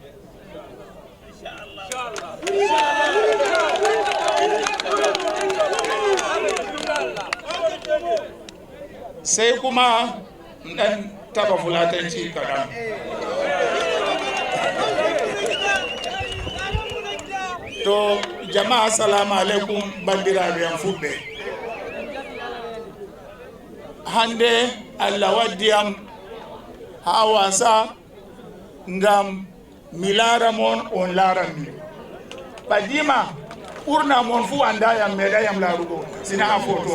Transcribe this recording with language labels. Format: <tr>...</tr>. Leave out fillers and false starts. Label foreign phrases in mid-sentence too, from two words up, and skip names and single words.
<ha>Sai kuma ɗan taba fulatanci kaɗan.</ha> <ff>To jama'a</ff> <ar>salamu alaikum</ar> <ff>bandiraɓe fulɓe. Hande Allah waddiyam ha wasa ngam mi laara mon on laaran mi. Badima ɓurna mon fu andayam meɗayam laarugo sina ha photo.</ff>